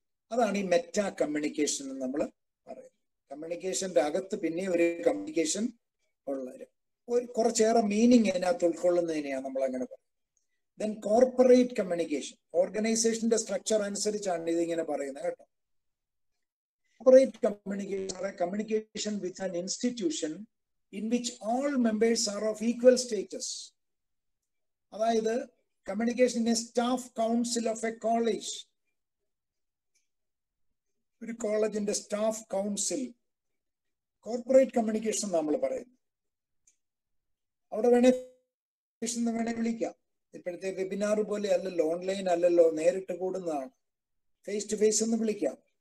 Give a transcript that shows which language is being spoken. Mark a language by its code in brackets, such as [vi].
[ml] അതാണ് ഈ meta communication എന്ന് നമ്മൾ പറയുന്നത്. കമ്മ്യൂണിക്കേഷന്റെ അകത്ത് പിന്നെ ഒരു കമ്മ്യൂണിക്കേഷൻ ഉള്ളത് കുറച്ചേറെ മീനിങ് അതിനകത്ത് ഉൾക്കൊള്ളുന്നതിനെയാണ് നമ്മൾ അങ്ങനെ പറയുന്നത്. ദെൻ കോർപ്പറേറ്റ് കമ്മ്യൂണിക്കേഷൻ, ഓർഗനൈസേഷന്റെ സ്ട്രക്ചർ അനുസരിച്ചാണ് ഇതിങ്ങനെ പറയുന്നത് കേട്ടോ. [en] Corporate communication with an institution in which all members are of equal status. അതായത് communication in a staff council of a college, [ml] ഒരു കോളേജിന്റെ [en] staff council, corporate communication [ml] നമ്മൾ പറയുന്നു. അവിടെ വേണേ വിളിക്കാം. ഇപ്പോഴത്തെ വെബിനാർ പോലെ അല്ലല്ലോ, ഓൺലൈൻ അല്ലല്ലോ, നേരിട്ട് കൂടുന്നതാണ്, ഫേസ് ടു ഫേസ് എന്ന് വിളിക്കാം.